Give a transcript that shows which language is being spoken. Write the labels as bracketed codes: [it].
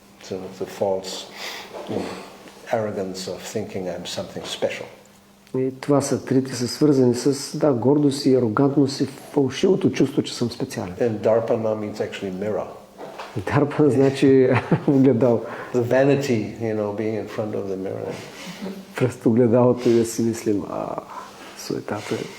[en] So the false arrogance of thinking I'm something special. [bg] И това са трите, са свързани с гордост и арогантност и фалшивото чувство, че съм специален. [en] And Darpana means actually mirror. [bg] Дарпана значи огледало. [en] The vanity, being in front of the mirror. [bg] През огледалото и да си мислим, суетата е.